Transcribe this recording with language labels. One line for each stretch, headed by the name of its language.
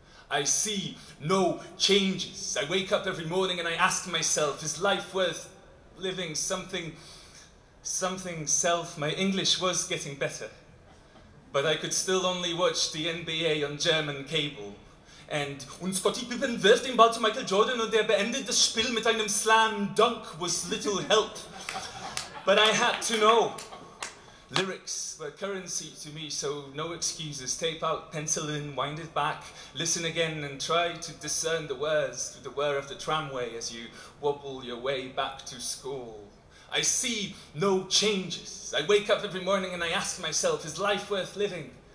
English: I see no changes. I wake up every morning and I ask myself, is life worth living? Something self. My English was getting better, but I could still only watch the NBA on German cable.
German: Und Scottie Pippen wirft den Ball zu Michael Jordan und beendet das Spiel mit einem Slam Dunk
English: was little help. But I had to know. Lyrics were currency to me, so no excuses. Tape out, pencil in, wind it back, listen again and try to discern the words through the whir of the tramway as you wobble your way back to school. I see no changes. I wake up every morning and I ask myself, is life worth living?